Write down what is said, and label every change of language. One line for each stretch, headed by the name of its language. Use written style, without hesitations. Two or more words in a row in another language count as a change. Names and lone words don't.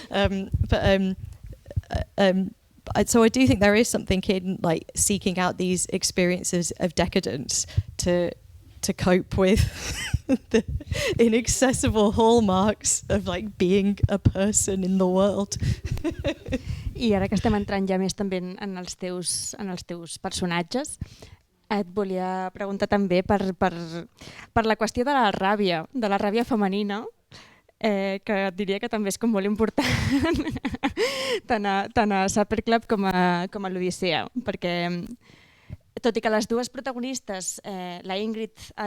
English: So I do think there is something in like seeking out these experiences of decadence to cope with the inaccessible hallmarks of like being a person in the world.
Catalan: I ara que estem entrant ja més també en els teus personatges, et volia preguntar també per la qüestió de la ràbia femenina, que et diria que també és com molt important tant a Supper Club com a l'Odissea, perquè tot i que les dues protagonistes, la Ingrid a